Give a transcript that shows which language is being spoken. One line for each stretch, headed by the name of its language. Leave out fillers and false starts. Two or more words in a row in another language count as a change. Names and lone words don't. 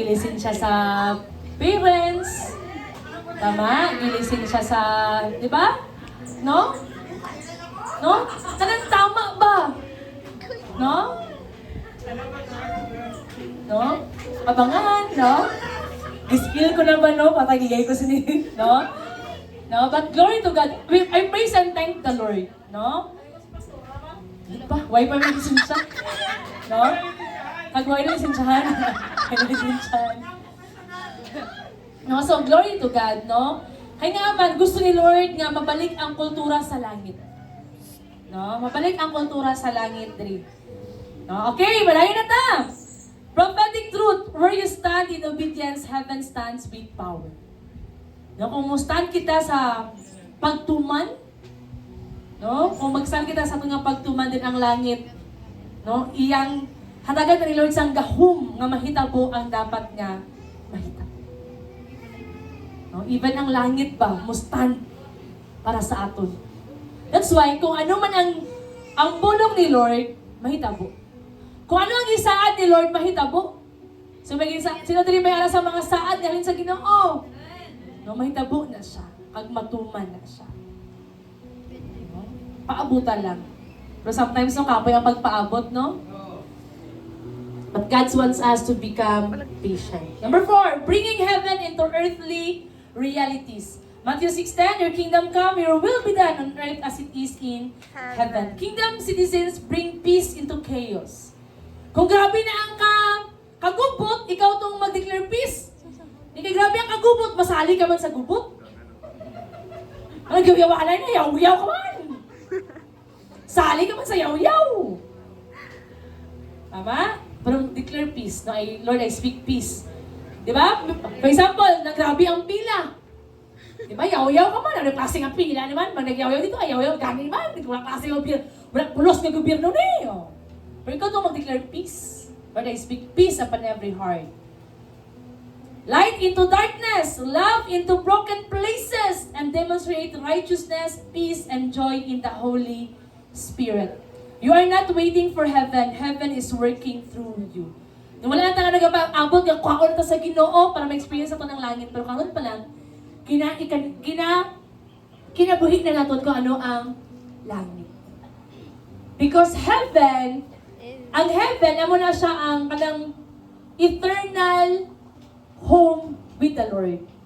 Hiligaynon: Gilisin siya sa parents, tama? Gilisin siya sa, di ba? No? No? Kanang tama ba? No? No? Abangan, no? Skill ko na ba, no? Patagigay ko sini, no? No?
English: But glory to God. I praise and thank the Lord,
Hiligaynon: no? Di ba? Why pa may lisensa? No? Kagway na lisensahan. Lisensahan. No? So,
English: glory to God,
Hiligaynon: no? Kaya nga man, gusto ni Lord nga mabalik ang kultura sa langit. No? Mabalik ang kultura sa langit, Dre. No? Okay, malayo na ta!
English: Prophetic truth, where you stand in obedience, heaven stands with power.
Hiligaynon: No? Kung stand kita sa pagtuman, no? Kung mag-stand kita sa mga pagtuman din ang langit, no? Iyang hatagan ni Lord sang gahum nga mahitabo ang dapat nga mahitabo. No? Even ang langit ba, mustand para sa aton.
English: That's why,
Hiligaynon: kung ano man ang bulong ni Lord, mahitabo. Kung ano ang isaad ni Lord, mahitabo. So, sino din may ara sa mga saad galing sa Ginoo? No, mahitabo na siya. Matuman na siya. No? Paabutan lang. Pero sometimes, no, kapoy ang pagpaabot, no?
English: But God wants us to become patient. Number 4, bringing heaven into earthly realities. Matthew 6:10, your kingdom come, your will be done on earth as it is in heaven. Kingdom citizens bring peace into chaos.
Hiligaynon: Kung grabe na ang kagubot, ikaw itong
English: mag-declare peace.
Hiligaynon: Hindi grabe ang kagubot, masali ka man sa gubot. Ang gawiyawalan na, yaw-yaw ka man. Sali ka man sa yaw-yaw. Tama?
English: Pero declare peace. No? Lord, I speak peace. Diba? For example,
Hiligaynon: nagrabe ang pila. Diba? Yaw-yaw ka man. Ano klase ang pila naman? Pag nag-yaw-yaw dito, yaw-yaw gani naman. Wala klase ang gobyerno. Wala pulos ng gobyerno na eh. Oh. Pero ikaw itong
English: mag-declare peace. Lord, I speak peace upon every heart. Light into darkness, love into broken places, and demonstrate righteousness, peace, and joy in the Holy Spirit. You are not waiting for heaven. Heaven is working through you.
Hiligaynon: Nung wala na tayo nag-abot, kwaon na sa Ginoo para ma-experience ito ng langit. Pero karon pa lang, kinabuhi na natin kung ano ang langit.
English: Because heaven,
Hiligaynon: ang heaven, amo na siya ang kanang
English: eternal home with the Lord.